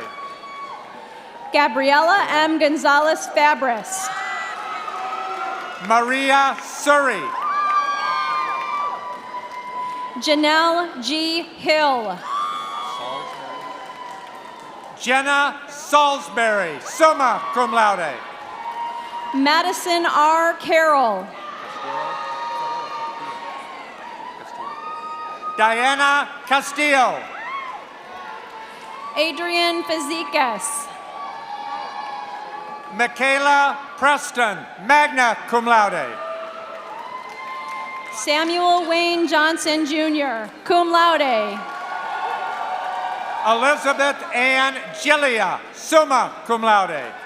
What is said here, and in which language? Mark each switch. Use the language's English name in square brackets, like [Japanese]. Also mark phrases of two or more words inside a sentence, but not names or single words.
[English] Gabriela M. Gonzalez Fabris. Maria Surrey. Janelle G. Hill. Jenna Salisbury, [Latin] summa cum laude. [English] Madison R. Carroll. Diana Castillo. Adrian Fazekas. Michaela Preston, [Latin] magna cum laude. [English] Samuel Wayne Johnson Jr., [Latin] cum laude. [English] Elizabeth Ann Gillia, [Latin] summa cum laude.